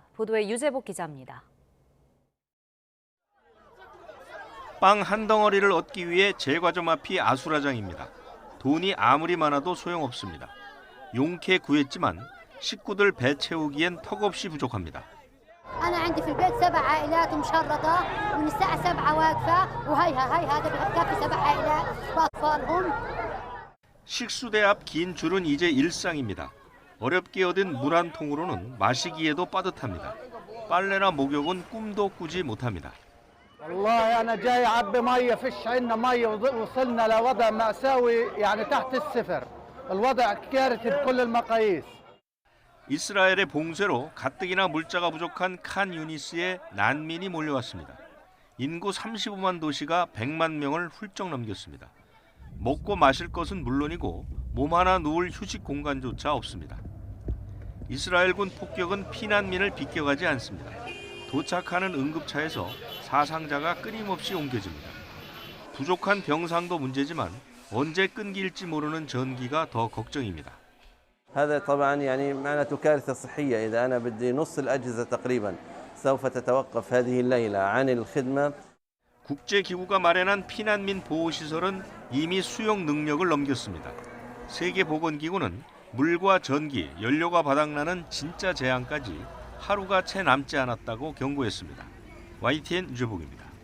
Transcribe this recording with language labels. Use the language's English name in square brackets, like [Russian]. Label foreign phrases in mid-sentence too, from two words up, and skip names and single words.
[Korean] 보도에 유재복 기자입니다. 빵 한 덩어리를 얻기 위해 제과점 앞이 아수라장입니다. 돈이 아무리 많아도 소용없습니다. 용케 구했지만 식구들 배 채우기엔 턱없이 부족합니다. [Arabic] أنا عندي في البيت 7 عائلات مشرطة ومن الساعة 7 واقفة وهي هذا بكفي 7 عائلات وأطفالهم. [Korean] 식수대 앞 긴 줄은 이제 일상입니다. 어렵게 얻은 물 한 통으로는 마시기에도 빠듯합니다. 빨래나 목욕은 꿈도 꾸지 못합니다. [Arabic] والله أنا جاي أعبي مية فيش عنا مية وصلنا لوضع مأساوي يعني تحت الصفر الوضع كارثي بكل المقاييس [Korean] 이스라엘의 봉쇄로 가뜩이나 물자가 부족한 칸 유니스에 난민이 몰려왔습니다. 인구 35만 도시가 100만 명을 훌쩍 넘겼습니다. 먹고 마실 것은 물론이고 몸 하나 누울 휴식 공간조차 없습니다. 이스라엘군 폭격은 피난민을 비껴가지 않습니다. 도착하는 응급차에서 사상자가 끊임없이 옮겨집니다. 부족한 병상도 문제지만 언제 끊길지 모르는 전기가 더 걱정입니다. [Arabic] هذا طبعا يعني معناته كارثة صحية إذا أنا بدي نص الأجهزة تقريبا سوف تتوقف هذه الليلة عن الخدمة. [Korean] 국제기구가 마련한 피난민 보호시설은 이미 수용 능력을 넘겼습니다. 세계보건기구는 물과 전기, 연료가 바닥나는 진짜 재앙까지 하루가 채 남지 않았다고 경고했습니다. YTN 유재복입니다.